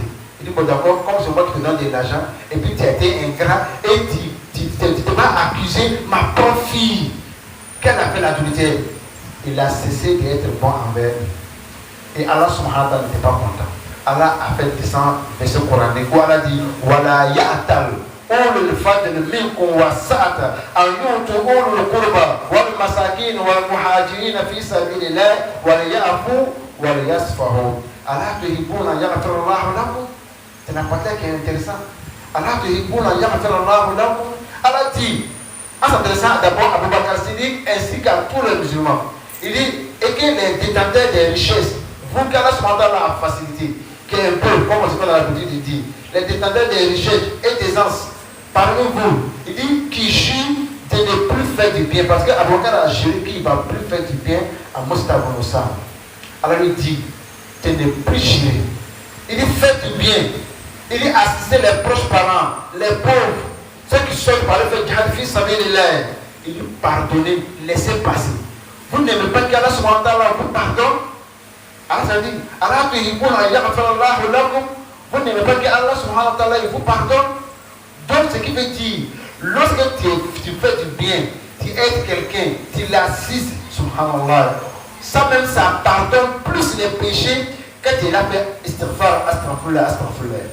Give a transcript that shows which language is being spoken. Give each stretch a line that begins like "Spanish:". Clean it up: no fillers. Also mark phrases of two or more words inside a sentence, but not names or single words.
French: Il dit, bon d'accord, comme c'est moi qui te donne de l'argent, et puis tu as été ingrat, et tu m'as accusé ma propre fille, qu'elle a fait l'adultère. Il a cessé d'être bon envers lui. Et Allah
Arabic: سبحانه وتعالى
French: n'était pas content. Allah a fait descendre verset coranique où Allah dit,
Arabic: ولا يأتل أولو الفضل منكم والسعة أن يؤتوا أولي القربى والمساكين والمهاجرين في سبيل الله وليعفوا وليصفحوا. الله تحبون يغفر الله لكم.
French: C'est un partage qui est intéressant.
Arabic: الله تحبون يغفر الله لكم.
French: Allah dit, en s'adressant d'abord à Abu Bakr Siddiq ainsi qu'à tous les musulmans, il dit, et que les détenteurs des richesses, vous qu'Allah
Arabic: سبحانه وتعالى
French: a facilité, qui est un peu, comme on se fait dans la Bible, il dit, les détenteurs des richesses et des ans, parmi vous, il dit, qui jure de ne plus faire du bien, parce qu'Abu Bakr a juré qu'il ne va plus faire du bien à Mus'ab bin Usama. Alors il dit, de ne plus jurer. Il dit, faites du bien. Il dit, assistez les proches parents, les pauvres, ceux qui sont par le fait de
Arabic: جهاد في سبيل الله.
French: Il dit, pardonnez, laissez passer. Vous n'aimez pas qu'Allah
Arabic: سبحانه وتعالى
French: vous pardonne? Allah dit,
Arabic: الله تحبون يغفر الله لكم.
French: Vous n'aimez pas qu'Allah
Arabic: سبحانه وتعالى
French: vous pardonne? Donc ce qui veut dire, lorsque tu fais du bien, tu aides quelqu'un, tu l'assistes, subhanallah, ça même ça pardonne plus les péchés que tu l'as fait
Arabic: استغفار أستغفر الله أستغفر الله.